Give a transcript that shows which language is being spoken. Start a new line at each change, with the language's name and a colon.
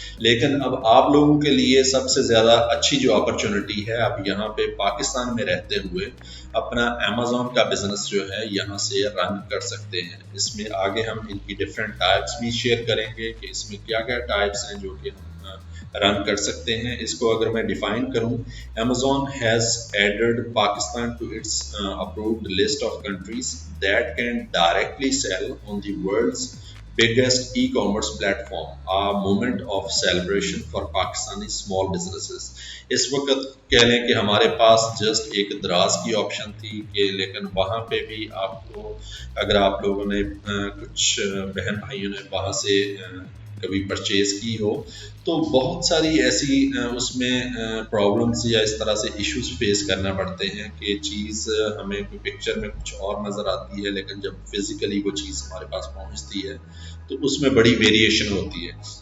Urdu: لیکن اب آپ لوگوں کے لیے سب سے زیادہ اچھی جو اپرچونٹی ہے، اب یہاں پہ پاکستان میں رہتے ہوئے اپنا امیزون کا بزنس جو ہے یہاں سے رن کر سکتے ہیں. اس میں آگے ہم ان کی ڈفرینٹ ٹائپس بھی شیئر کریں گے کہ اس میں کیا کیا ٹائپس ہیں جو کہ ہم رن کر سکتے ہیں. اس کو اگر میں ڈیفائن کروں،
English: Amazon has added Pakistan to its approved list of countries that can directly sell on the world's biggest e-commerce platform, a moment of celebration for Pakistani small businesses.
Urdu: اس وقت کہہ لیں کہ ہمارے پاس جسٹ ایک دراز کی آپشن تھی کہ لیکن وہاں پہ بھی آپ کو اگر آپ لوگوں نے کچھ بہن بھائیوں نے وہاں سے کبھی پرچیز کی ہو تو بہت ساری ایسی اس میں پرابلمس یا اس طرح سے ایشوز فیس کرنا پڑتے ہیں کہ چیز ہمیں کوئی پکچر میں کچھ اور نظر آتی ہے لیکن جب فزیکلی وہ چیز ہمارے پاس پہنچتی ہے تو اس میں بڑی ویریشن ہوتی ہے.